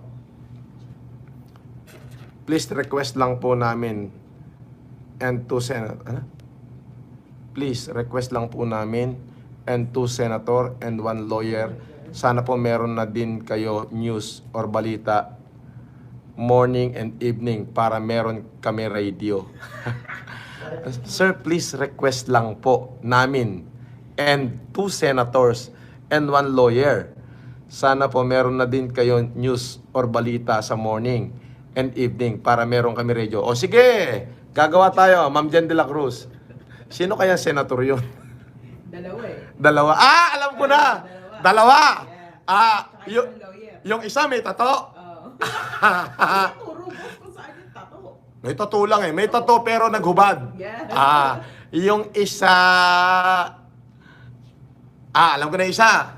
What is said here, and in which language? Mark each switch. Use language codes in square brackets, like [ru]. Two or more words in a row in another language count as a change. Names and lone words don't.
[en] Please request [tl] lang po namin [en] and two senator. Please request [tl] lang po namin [en] and 2 senator and 1 lawyer. [tl] Sana po meron na din kayo [en] news or [tl] balita [en] morning and evening [tl] para meron kami radio. [en] Sir, please request [tl] lang po namin [en] and 2 senators and 1 lawyer. [tl] Sana po meron na din kayo [en] news or [tl] balita sa [en] morning and evening [tl] para meron kami radio. O sige, gagawa tayo, Ma'am Jen de la Cruz. Sino kaya senator yun? Dalawa eh. Dalawa. Ah, alam ko na. Dalawa. Yeah. Ah, Yung lawyer. yung isa may tato. Turo boss kung saan yung tato. May tato lang eh. May tato pero naghubad. Yeah. Ah, yung isa... alam ko na isa.